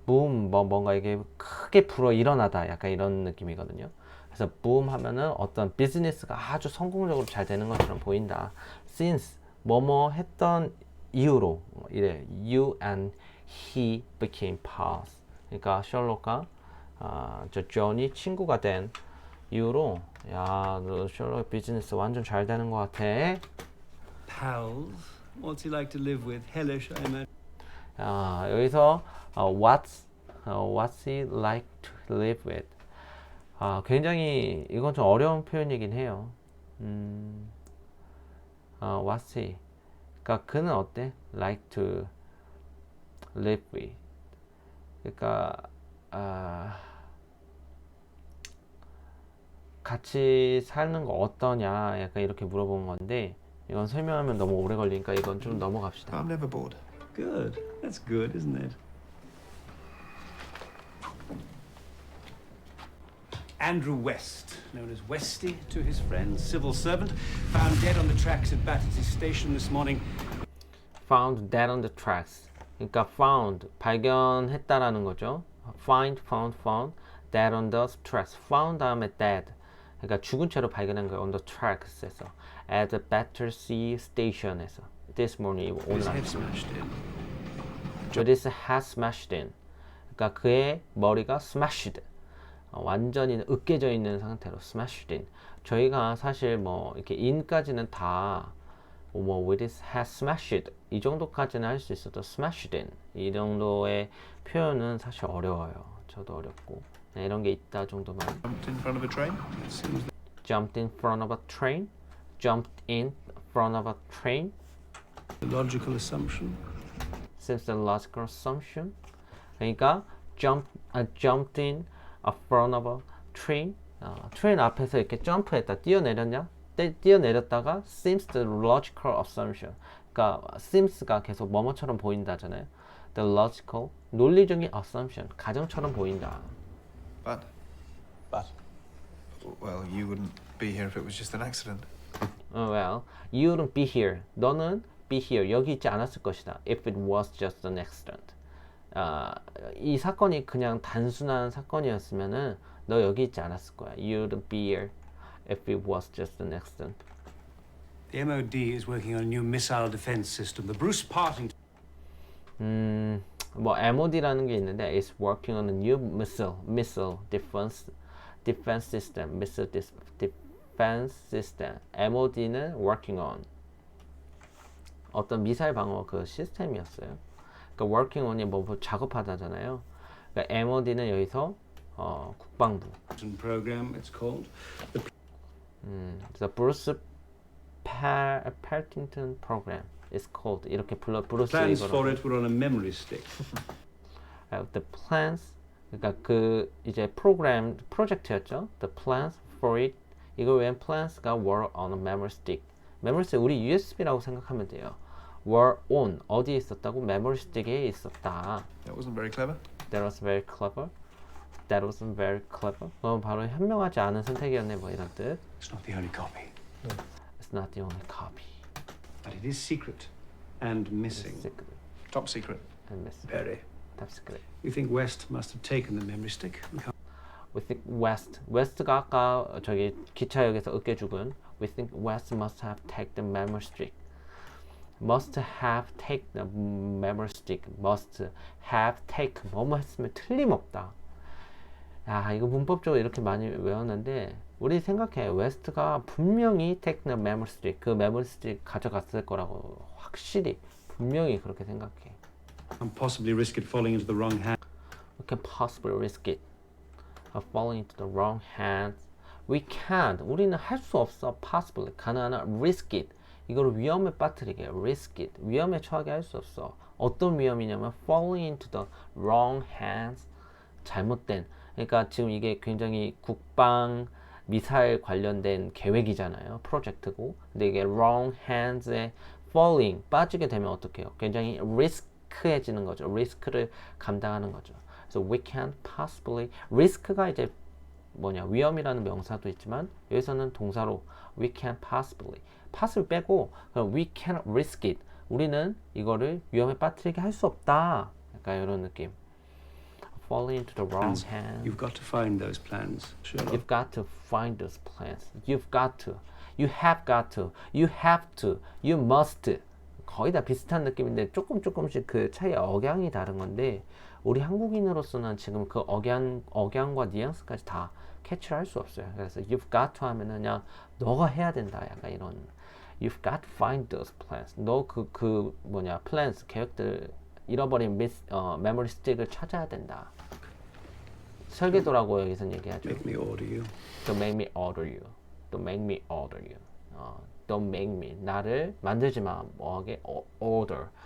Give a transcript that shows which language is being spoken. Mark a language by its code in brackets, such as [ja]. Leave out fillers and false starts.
[ko] boom 뭔가 이게 크게 불어 일어나다. 약간 이런 느낌이거든요. 그래서 boom 하면은 어떤 비즈니스가 아주 성공적으로 잘 되는 것처럼 보인다. [en] since [ko] 뭐뭐 했던 이유로 이래 [en] you and he became pals. [ko] 그러니까 셜록과 저 존이 친구가 된 이유로 너 셜록 비즈니스 완전 잘 되는 것 같아. [en] Pals? What's he like to live with? Hellish, I imagine. [ko] 여기서 [en] what's he like to live with? [ko] 굉장히 이건 좀 어려운 표현이긴 해요. [en] what's he? [ko] 그러니까 그는 어때? [en] like to live with. [ko] 그러니까 같이 사는 거 어떠냐? 약간 이렇게 물어본 건데 이건 설명하면 너무 오래 걸리니까 이건 좀 넘어갑시다. [en] I'm never bored. Good. That's good, isn't it? Andrew West, known as Westy to his friends, civil servant, found dead on the tracks at Battersea Station this morning. Found dead on the tracks. [ko] 그러니까 found 발견했다라는 거죠. [en] Found dead on the tracks. Found [ko] 다음에 [en] dead. [ko] 그러니까 죽은 채로 발견한 거예요. [en] On the tracks에서 at the Battersea Station에서 this morning [ko] 오늘 [en] His head [ko] 아침. [en] smashed in. This has smashed in. [ko] 그러니까 그의 머리가 smashed. 완전히 으깨져 있는 상태로 smashed in. 저희가 사실 뭐 이렇게 in까지는 다 뭐 [en] with his head smashed [ko] 이 정도까지는 할 수 있어도 smashed in 이 정도의 표현은 사실 어려워요. 저도 어렵고 네, 이런 게 있다 정도만. [en] Jumped in front of a train? Jumped in front of a train. Jumped in front of a train. The logical assumption. Seems a logical assumption. [ko] 그러니까 [en] jumped in front of a train. [ko] 트레인 앞에서 이렇게 점프했다, 뛰어내렸냐? 뛰어내렸다가 [en] seems the logical assumption. [ko] 그러니까 seems가 계속 뭐뭐처럼 보인다잖아요. The logical, 논리적인 assumption, 가정처럼 보인다. [en] But, well, you wouldn't be here if it was just an accident. Well, you wouldn't be here. [ko] 너는 [en] be here. [ko] 여기 있지 않았을 것이다. [en] If it was just an accident. [ko] 이 사건이 그냥 단순한 사건이었으면은 너 여기 있지 않았을 거야. [en] You wouldn't be here if it was just an accident. The MOD is working on a new missile defense system. The Bruce Partington. [ko] 뭐 MOD라는 게 있는데 [en] is working on a new missile defense system. Missile defense system. [ko] MOD는 working on 어떤 미사일 방어 그 시스템이었어요. 그러니까 working on이 뭐 작업하다잖아요. 그러니까 MOD는 여기서 국방부. [en] Program, it's called. The Bruce Partington program is called [ko] 이렇게 불러 브루스 [en] Plans [ko] 이거로. [en] for it were on a memory stick. [ko] The plans 그러니까 그 이제 프로젝트였죠. [en] The plans for it [ko] 이거 왜 [en] plans가 were on a memory stick. [ko] memory stick 우리 USB라고 생각하면 돼요. were on 어디에 있었다고? memory stick에 있었다. [en] That wasn't very clever. That was very clever. That wasn't very clever. 그건 바로 현명하지 않은 선택이었네 뭐 이런 뜻. It's not the only copy, It's not the only copy. but it is secret and missing. Secret Top secret. and missing. Very. Top secret. You think West must have taken the memory stick? We think [ko] West가 아까 저기 기차역에서 으깨 죽은. [en] We think West must have taken the memory stick. Must have taken the memory stick. [ko] Must have taken 뭐뭐 했으면 틀림없다. 야 이거 문법적으로 이렇게 많이 외웠는데 우리 생각해. 웨스트가 분명히 [en] take the memory stick [ko] 그 memory stick 가져갔을 거라고 확실히 분명히 그렇게 생각해. [en] And possibly risk it falling into the wrong hand. We can possibly risk it of falling into the wrong hands. We can't. [ko] 우리는 할 수 없어. [en] possibly [ko] 가능하나 [en] risk it. [ko] 이거를 위험에 빠뜨리게. [en] risk it. [ko] 위험에 처하게 할 수 없어. 어떤 위험이냐면 [en] falling into the wrong hands. [ko] 잘못된. 그러니까 지금 이게 굉장히 국방 미사일 관련된 계획이잖아요. 프로젝트고. 근데 이게 wrong hands에 falling 빠지게 되면 어떡해요? 굉장히 리스크해지는 거죠. 리스크를 감당하는 거죠. 그래서 we can't possibly 리스크가 이제 뭐냐 위험이라는 명사도 있지만 여기서는 동사로 [en] we can't possibly possibly [ko] 빼고 그럼 [en] we can't risk it [ko] 우리는 이거를 위험에 빠뜨리게 할 수 없다. 약간 이런 느낌. [en] Falling into the wrong hands. You've got to find those plans, Sherlock. You've got to find those plans. You've got to. You have got to. You have to. You must. [ko] 거의 다 비슷한 느낌인데 조금씩 그 차이 억양이 다른 건데 우리 한국인으로서는 지금 그 억양과 뉘앙스까지 다 캐치를 할 수 없어요. 그래서 [en] you've got to [ko] 하면은 그냥 너가 해야 된다. 약간 이런 [en] you've got to find those plans. [ko] 너 그 뭐냐 plans 계획들 잃어버린 메모리 스틱을 찾아야 된다. 설계도라고 여기서는 얘기하죠. [en] Make me order you. Don't make me order you. Don't make me order you. Don't make me. [ko] 나를 만들지 마. 뭐하게? Order.